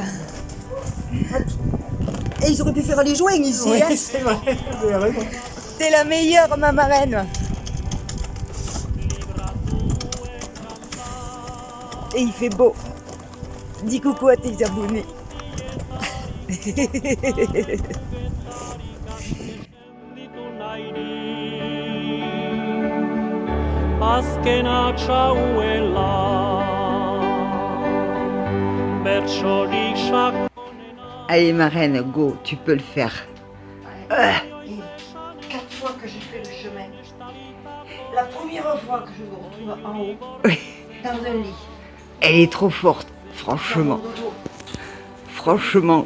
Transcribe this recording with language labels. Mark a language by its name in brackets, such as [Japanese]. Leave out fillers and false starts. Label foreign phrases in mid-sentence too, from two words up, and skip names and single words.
[French] Et ils auraient pu faire les joints ici. Oui, hein. c'est vrai, vous avez raison. T'es la meilleure, ma marraine. Et il fait beau. Dis coucou à tes abonnés. [Basque] Azkena txauela Bertsorik sakonena. [French] Allez, ma reine, go, tu peux le faire. 4 fois que j'ai fait le chemin. La première fois que je me retrouve en haut, dans un lit. Elle est trop forte, franchement. Dans mon dodo. Franchement.